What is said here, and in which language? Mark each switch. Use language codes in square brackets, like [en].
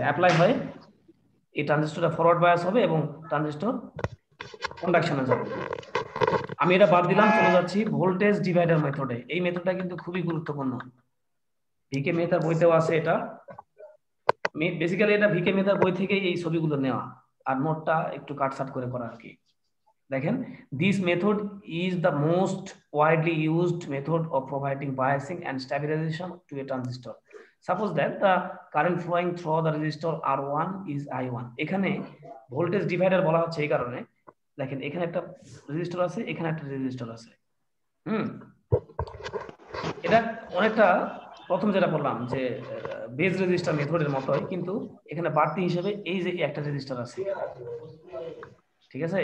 [bn] Apply হয়, এই ট্রানজিস্টরটা forward bias হবে এবং ট্রানজিস্টর কন্ডাকশনে যাবে। আমি এটা বাদ দিলাম, চলে যাচ্ছি ভোল্টেজ ডিভাইডার মেথডে। এই মেথডটা কিন্তু খুবই গুরুত্বপূর্ণ, ভিকে মেহতার বইতেও আছে এটা। বেসিক্যালি এটা ভিকে মেহতার বই থেকে এই ছবিগুলো নেওয়া আর নোটটা একটু কাটছাট করে করা আর কি। দেখেন, [en] this method is the most widely used method of providing biasing and stabilization to a transistor. Suppose that the current flowing through the resistor R1 is I1. [bn] এখানে ভোল্টেজ ডিভাইডার বলা হচ্ছে এই কারণে, দেখেন এখানে একটা রেজিস্টর আছে, এখানে একটা রেজিস্টর আছে। এটা অনেকটা প্রথম যেটা বললাম যে বেজ রেজিস্টার মেথডের মতোই, কিন্তু এখানে বাড়তি হিসেবে এই যে একটা রেজিস্টার আছে, ঠিক আছে?